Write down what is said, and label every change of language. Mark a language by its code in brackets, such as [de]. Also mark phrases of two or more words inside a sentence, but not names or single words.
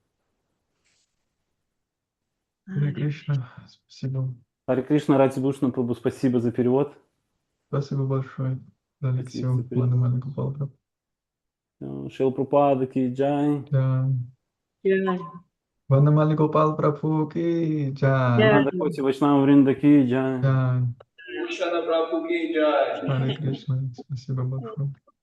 [ru] Hare Krishna, спасибо. Харе Кришна, Рати Душна Прабху, спасибо за перевод. Спасибо большое за лекцию. Спасибо. Ванамали Гопал Прабху. [hi] शील प्रभुपाद की जय. [ru] Я- [hi] वनमाली गोपाल प्रभु की जय. [ru] Я- [hi] नंद कोटि वैष्णव वृंद की जय. जय. कृष्ण प्रभु की जय. [ru] Харе Кришна, спасибо большое.